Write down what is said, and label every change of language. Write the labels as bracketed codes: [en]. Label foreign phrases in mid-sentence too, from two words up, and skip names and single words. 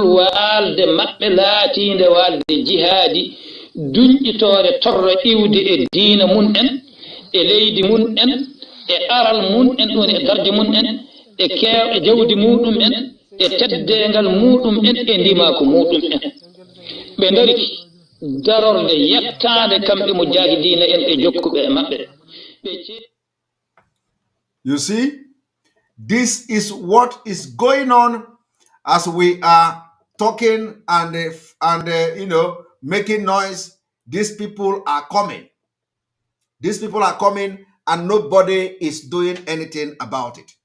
[ff] waalde maɓɓe laatinde waalde jihaadi duñƴitore torro iwde e diina mun en e leydi mun en e aral mun en ɗon e darde mun en e kew e jawdi muɗum en e teddengal muɗum en e ndimako muɗum en ɓe dariki darorde yettade kamɓe mujahidina en e jokkuɓe e maɓɓe. [en] You see, this is what is going on as we are talking and making noise. These people are coming. These people are coming and nobody is doing anything about it.